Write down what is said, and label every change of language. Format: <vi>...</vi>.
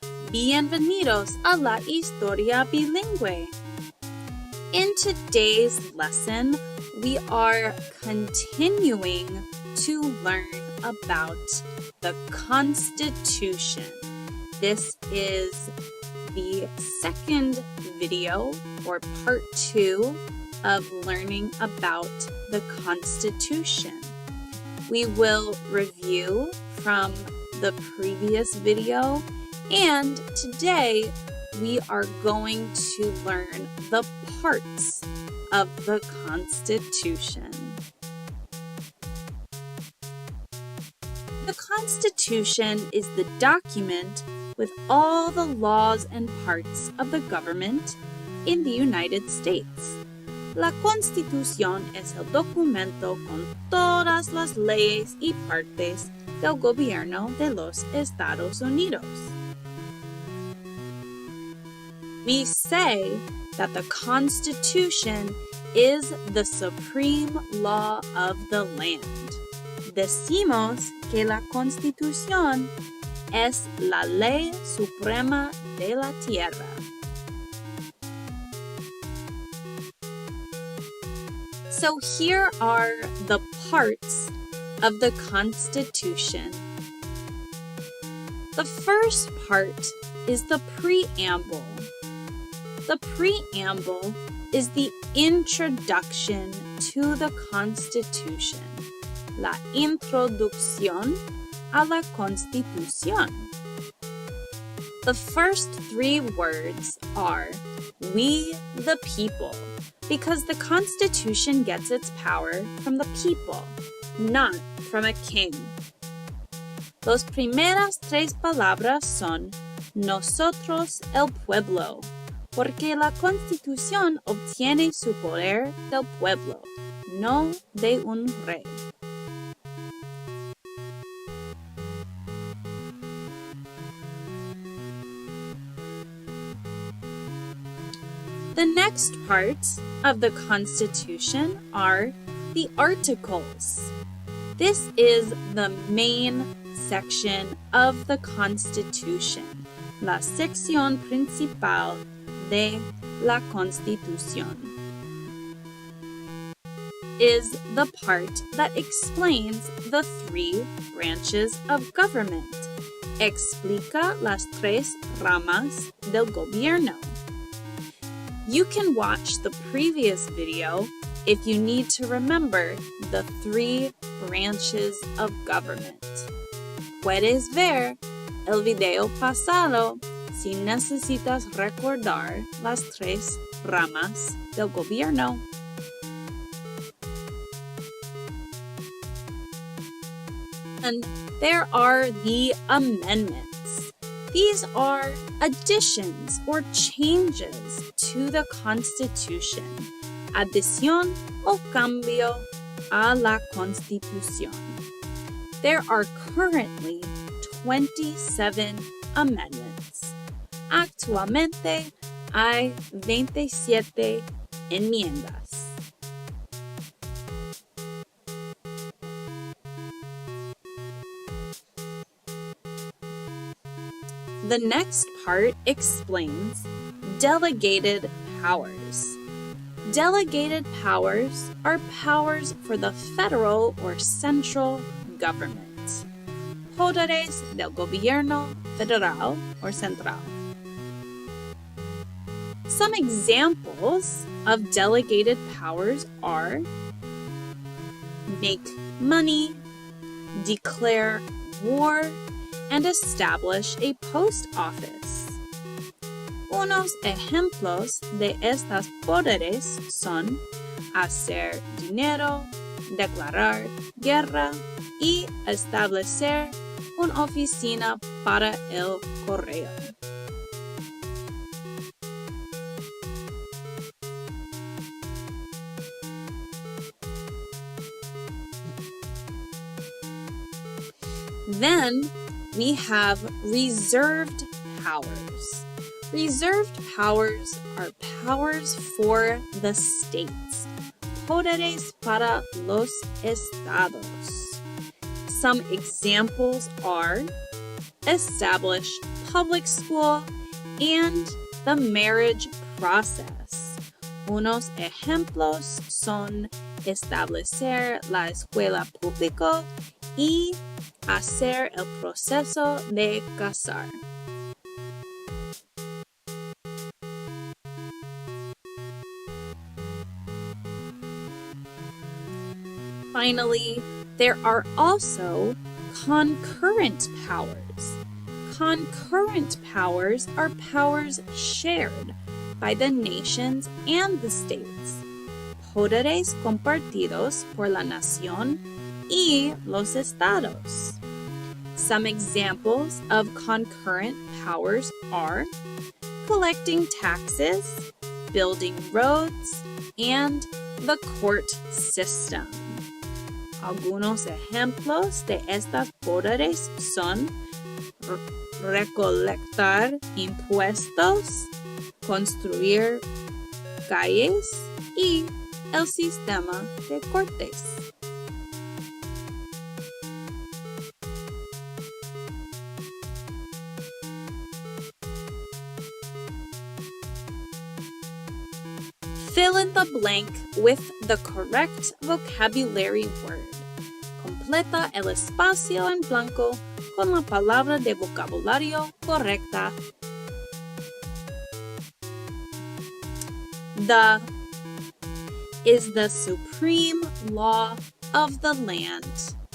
<es>Bienvenidos a la historia bilingüe.</es> <en>In today's lesson, we are continuing to learn about the Constitution. This is the second video or part 2 of learning about the Constitution. We will review from the previous video, and today we are going to learn the parts of the Constitution. The Constitution is the document with all the laws and parts of the government in the United States.</en> <es>La Constitución es el documento con todas las leyes y partes del gobierno de los Estados Unidos.</es> <en>We say that the Constitution is the supreme law of the land.</en> <es>Decimos que la Constitución es la ley suprema de la tierra.</es> <en>So here are the parts of the Constitution. The first part is the preamble. The preamble is the introduction to the Constitution.</en> <es>La introducción a la Constitución.</es> <en>The first 3 words are "we the people," because the Constitution gets its power from the people, not from a king.</en> <es>Las primeras 3 palabras son nosotros el pueblo, porque la Constitución obtiene su poder del pueblo, no de un rey.</es> <en>The next parts of the Constitution are the articles. This is the main section of the Constitution,</en> <es>la sección principal de la Constitución.</es> <en>Is the part that explains the 3 branches of government.</en> <es>Explica las 3 ramas del gobierno.</es> <en>You can watch the previous video if you need to remember the 3 branches of government.</en> <es>Puedes ver el video pasado si necesitas recordar las 3 ramas del gobierno.</es> <en>And there are the amendments. These are additions or changes to the Constitution.</en> <es>Adición o cambio a la Constitución.</es> <en>There are currently 27 amendments.</en> <es>Actualmente hay 27 enmiendas.</es> <en>The next part explains delegated powers. Delegated powers are powers for the federal or central government.</en> <es>Poderes del gobierno federal or central.</es> <en>Some examples of delegated powers are make money, declare war, and establish a post office.</en> <es>Unos ejemplos de estas poderes son hacer dinero, declarar guerra y establecer una oficina para el correo.</es> <en>Then we have reserved powers. Reserved powers are powers for the states.</en> <es>Poderes para los estados.</es> <en>Some examples are establish public school and the marriage process.</en> <es>Unos ejemplos son establecer la escuela pública y hacer el proceso de casar.</es> <en>Finally, there are also concurrent powers. Concurrent powers are powers shared by the nations and the states.</en> <es>Poderes compartidos por la nación y los estados.</es> <en>Some examples of concurrent powers are collecting taxes, building roads, and the court system.</en> <es>Algunos ejemplos de estas poderes son recolectar impuestos, construir calles y el sistema de cortes.</es> <en>Fill in the blank with the correct vocabulary word.</en> <es>Completa el espacio en blanco con la palabra de vocabulario correcta.</es> <en>The is the supreme law of the land.</en>